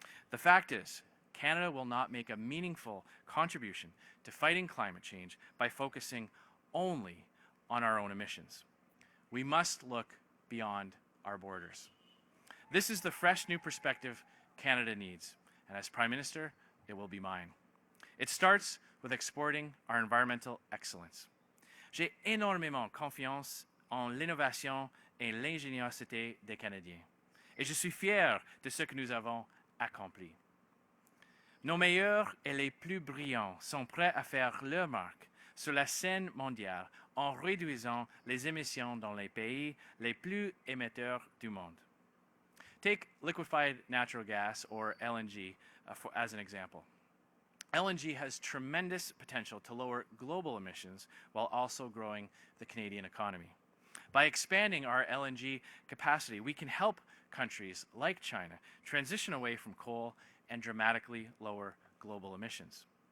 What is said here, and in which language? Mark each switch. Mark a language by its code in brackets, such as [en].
[en] The fact is, Canada will not make a meaningful contribution to fighting climate change by focusing only on our own emissions. We must look beyond our borders. This is the fresh new perspective Canada needs, and as Prime Minister, it will be mine. It starts with exporting our environmental excellence. [fr] J'ai énormément confiance en l'innovation et l'ingéniosité des Canadiens, et je suis fier de ce que nous avons accompli. Nos meilleurs et les plus brillants sont prêts à faire leur marque sur la scène mondiale en réduisant les émissions dans les pays les plus émetteurs du monde. [en] Take liquefied natural gas, or LNG, as an example. LNG has tremendous potential to lower global emissions while also growing the Canadian economy. By expanding our LNG capacity, we can help countries like China transition away from coal and dramatically lower global emissions.